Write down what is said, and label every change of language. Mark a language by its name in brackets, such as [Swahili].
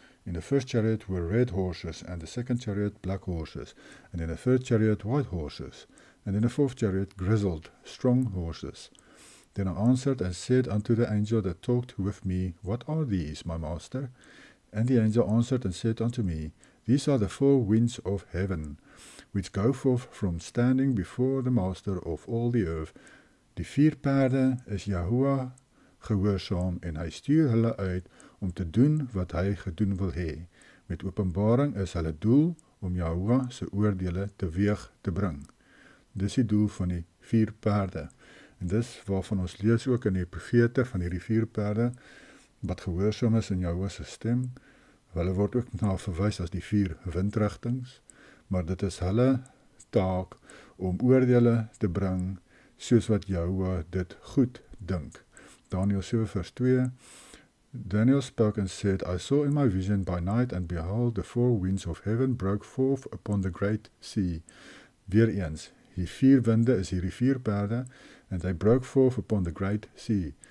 [English] In the first chariot were red horses, and the second chariot black horses, and in the third chariot white horses, and in the fourth chariot grizzled, strong horses. Then I answered and said unto the angel that talked with me, What are these, my master? And the angel answered and said unto me, These are the 4 winds of heaven, which go forth from standing before the master of all the earth. [Afrikaans] Die 4 perde is Yahuwah gehoorsaam, en hy stuur hulle uit om te doen wat hy gedoen wil hê. Met Openbaring is hulle doel om Yahuwah se oordeele teweeg te bring. Dis die doel van die 4 perde. En dis waarvan ons lees ook in die profete van hierdie 4 perde, wat gehoorsaam is in Yahuwah se stem. Hulle word ook na verwys as die 4 windrigtings, maar dit is hulle taak om oordeele te bring, soos wat Yahuwah dit goed dink. [English] Daniel 7 vers 2, Daniel spoke and said, I saw in my vision by night, and behold, the 4 winds of heaven broke forth upon the great sea. [Afrikaans] Weer eens, die 4 winde is hierdie 4 perde, [English] and they broke forth upon the great sea.